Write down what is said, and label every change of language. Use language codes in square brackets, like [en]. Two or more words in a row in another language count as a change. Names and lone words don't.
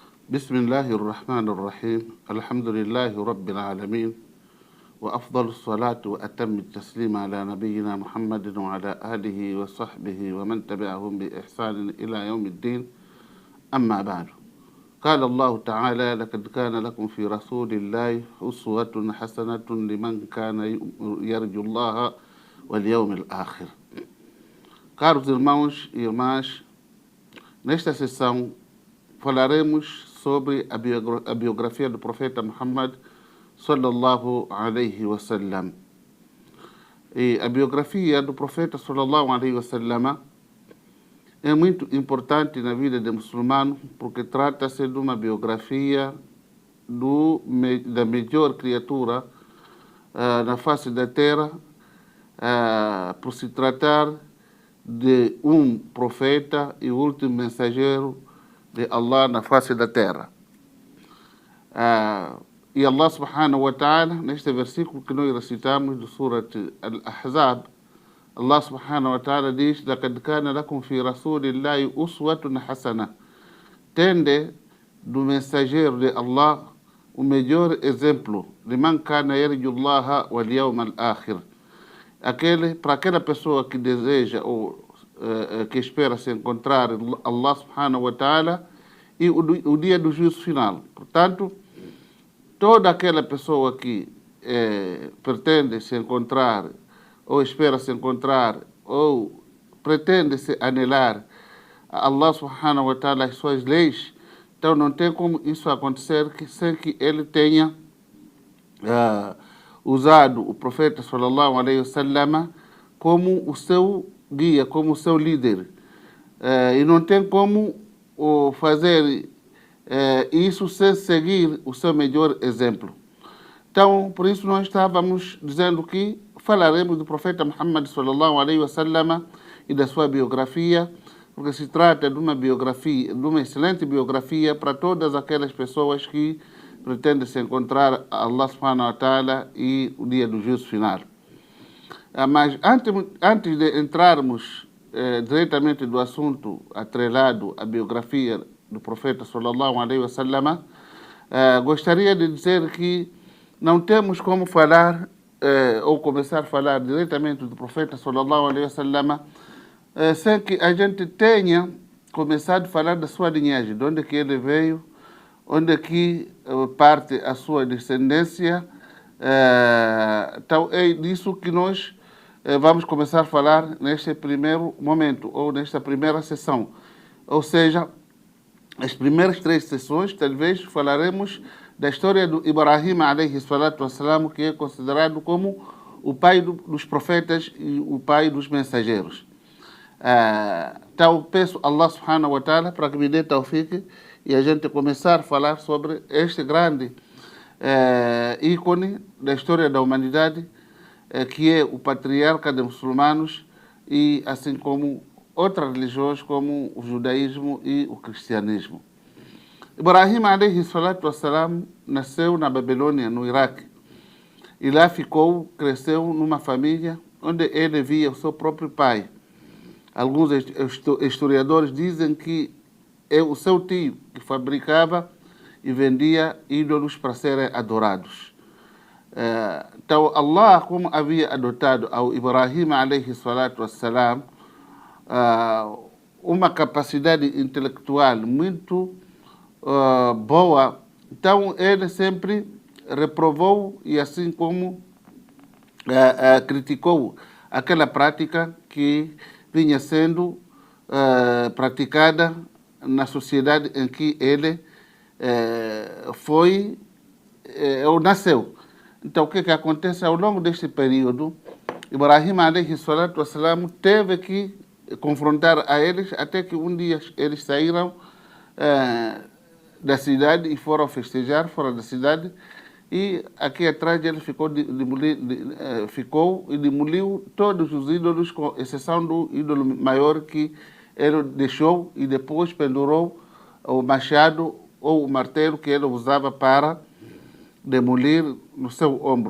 [ar] بسم الله الرحمن الرحيم الحمد لله رب العالمين وأفضل الصلاة وأتم التسليم على نبينا محمد وعلى آله وصحبه ومن تبعهم بإحسان إلى يوم الدين أما بعد. قال الله تعالى: لقد كان لكم في رسول الله أسوة حسنة لمن كان يرجو الله واليوم الآخر. [pt] Caros irmãos e irmãs, nesta sessão falaremos sobre a biografia do profeta Muhammad [ar] صلى الله عليه وسلم. [pt] E a biografia do profeta [ar] صلى الله عليه وسلم [pt] é muito importante na vida do muçulmano, porque trata-se de uma biografia da melhor criatura na face da terra, por se tratar de um profeta e último mensageiro de Allah na face da terra. E Allah [ar] سبحانه وتعالى, [pt] neste versículo que nós recitamos do Surat Al-Ahzab, Allah [ar] سبحانه وتعالى [pt] diz: [ar] لَقَدْ كَانَ لَكُمْ فِي رَسُولِ اللَّهِ أُسْوَةٌ حَسَنَةٌ. [pt] Tende do mensageiro de Allah o melhor exemplo, [ar] لِمَنْ كَانَ يَرْجُ اللَّهَ وَالْيَوْمَ الْآخِرِ. [pt] Para aquela pessoa que deseja ou que espera se encontrar Allah [ar] سبحانه وتعالى [pt] e o dia do juízo final. Portanto, toda aquela pessoa que pretende se encontrar, ou espera se encontrar, ou pretende se anelar a Allah [ar] سبحانه وتعالى [pt] e suas leis, então não tem como isso acontecer sem que ele tenha usado o profeta [ar] صلى الله عليه وسلم [pt] como o seu guia, como o seu líder. E não tem como fazer isso sem seguir o seu melhor exemplo. Então, por isso nós estávamos dizendo que falaremos do profeta Muhammad [ar] صلى الله عليه وسلم [pt] e da sua biografia, porque se trata de uma biografia, de uma excelente biografia para todas aquelas pessoas que pretendem se encontrar a Allah [ar] سبحانه وتعالى [pt] e o dia do juízo final. Mas antes de entrarmos diretamente do assunto atrelado à biografia do profeta [ar] صلى الله عليه وسلم, [pt] gostaria de dizer que não temos como falar ou começar a falar diretamente do profeta [ar] صلى الله عليه وسلم [pt] sem que a gente tenha começado a falar da sua linhagem, de onde que ele veio, onde que parte a sua descendência. Então é disso que nós vamos começar a falar neste primeiro momento, ou nesta primeira sessão. Ou seja, as primeiras 3 sessões, talvez, falaremos da história do Ibrahim [ar] عليه الصلاة والسلام, [pt] que é considerado como o pai dos profetas e o pai dos mensageiros. Então, peço a Allah [ar] سبحانه وتعالى [pt] para que me dê tawfiq e a gente começar a falar sobre este grande ícone da história da humanidade, que é o patriarca de muçulmanos, e assim como outras religiões como o judaísmo e o cristianismo. Ibrahim [ar] عليه الصلاة والسلام [pt] nasceu na Babilônia, no Iraque, e lá cresceu numa família onde ele via o seu próprio pai. Alguns historiadores dizem que é o seu tio que fabricava e vendia ídolos para serem adorados. Então, Allah, como havia adotado ao Ibrahim [ar] عليه الصلاة والسلام [pt] uma capacidade intelectual muito boa, então ele sempre reprovou e assim como criticou aquela prática que vinha sendo praticada na sociedade em que ele ou nasceu. Então, o que acontece ao longo deste período? Ibrahim [ar] عليه الصلاة والسلام [pt] teve que confrontar a eles, até que um dia eles saíram da cidade e foram festejar fora da cidade, e aqui atrás ele ficou e demoliu todos os ídolos, com exceção do ídolo maior que ele deixou, e depois pendurou o machado ou o martelo que ele usava para demolir no seu ombro.